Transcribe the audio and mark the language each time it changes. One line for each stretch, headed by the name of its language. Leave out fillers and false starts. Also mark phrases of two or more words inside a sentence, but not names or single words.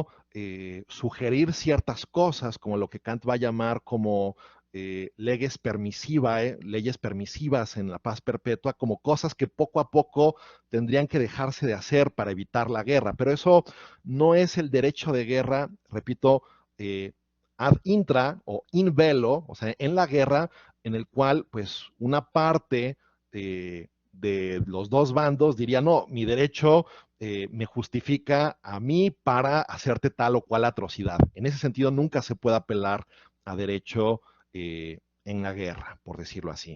Spanish: Sugerir ciertas cosas, como lo que Kant va a llamar como leyes permisivas en la paz perpetua, como cosas que poco a poco tendrían que dejarse de hacer para evitar la guerra. Pero eso no es el derecho de guerra, repito,
Latin: ad intra
Spanish: o
Latin: in velo,
Spanish: o sea, en la guerra, en el cual, pues, una parte de los dos bandos diría, no, mi derecho me justifica a mí para hacerte tal o cual atrocidad. En ese sentido, nunca se puede apelar a derecho en la guerra, por decirlo así.